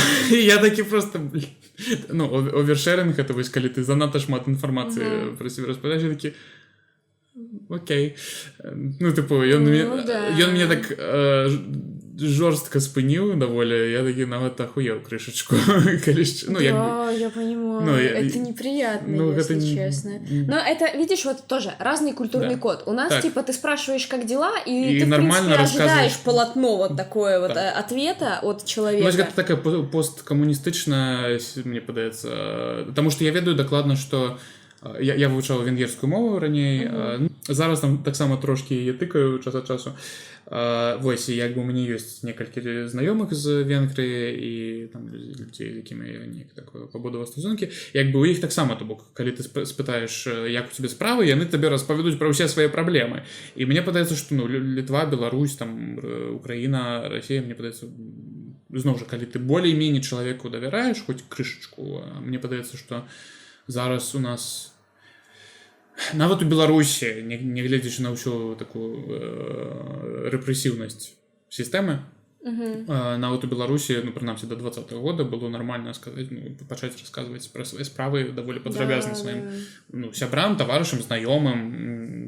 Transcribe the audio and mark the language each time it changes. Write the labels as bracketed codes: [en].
[be] І я такі просто овершеринг гэта вось калі ты занадта шмат інфармацыі пра сябе распавядаеш, я такі окей. Ён мне так жорстка спыніў даволі, я такі нават ахуеў крышачку. [ru] Да, я понимаю, это неприятно, если честно. Но это, видишь, вот тоже разный культурный код. У нас, типа, ты спрашиваешь, как дела, и ты, в принципе, ожидаешь полотно вот такое вот ответа от человека. Ну, это такая [be] посткоммунистычная, мне падаецца, [ru] потому что [be] я ведаю дакладна, что я вывучаў венгерскую мову раней, зараз там таксама трошкі яе тыкаю час ад часу. Вось, і як бы у мяне ёсць некалькі знаёмых з Венгрыі і там людзей, з якімі я неяк такое пабудаваў стасункі. Як бы у іх таксама, то бок, калі ты спытаеш, як у цябе справы, яны табе распавядуць пра ўсе свае праблемы. І мне падаецца, што Літва, Беларусь, там Украіна, Расія, мне падаецца, зноў жа, калі ты болей-меней чалавеку давяраеш, хоць крышачку, мне падаецца, што зараз у нас нават у Беларусі, нягледзячы на ўсю такую рэпрэсіўнасць сістэмы, нават у Беларусі, прынамсі да 20-го года было нармальна сказаць, пачаць расказваць пра свае справы даволі падрабязна сваім сябрам, таварышам, знаёмым.